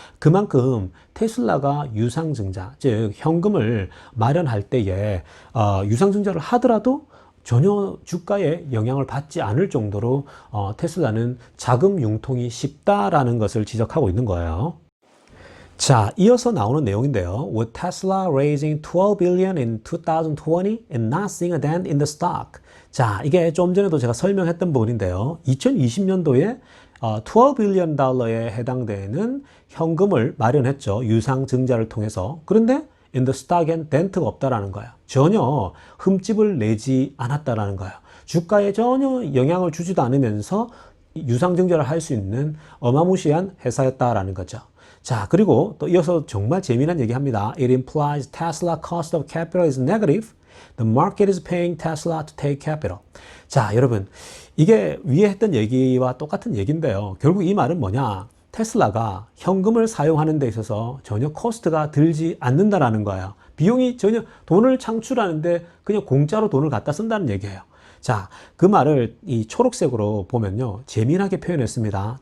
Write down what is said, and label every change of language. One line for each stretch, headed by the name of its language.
Korean: 그만큼 테슬라가 유상증자, 즉 현금을 마련할 때에 유상증자를 하더라도 전혀 주가에 영향을 받지 않을 정도로 테슬라는 자금 융통이 쉽다라는 것을 지적하고 있는 거예요. 자, 이어서 나오는 내용인데요.
English: With Tesla raising 12 billion in 2020 and not seeing a dent in the stock.
Korean: 자, 이게 좀 전에도 제가 설명했던 부분인데요. 2020년도에
English: 12 billion
Korean: 달러에 해당되는 현금을 마련했죠. 유상증자를 통해서. 그런데
English: in the stock
Korean: 엔 덴트가 없다라는 거예요. 전혀 흠집을 내지 않았다라는 거예요. 주가에 전혀 영향을 주지도 않으면서 유상증자를 할 수 있는 어마무시한 회사였다라는 거죠. 자, 그리고 또 이어서 정말 재미난 얘기 합니다.
English: It implies Tesla cost of capital is negative. The market is paying Tesla to take capital.
Korean: 자, 여러분, 이게 위에 했던 얘기와 똑같은 얘기인데요. 결국 이 말은 뭐냐? 테슬라가 현금을 사용하는 데 있어서 전혀 코스트가 들지 않는다라는 거예요. 비용이 전혀 돈을 창출하는데 그냥 공짜로 돈을 갖다 쓴다는 얘기예요. 자, 그 말을 이 초록색으로 보면요. 재미나게 표현했습니다.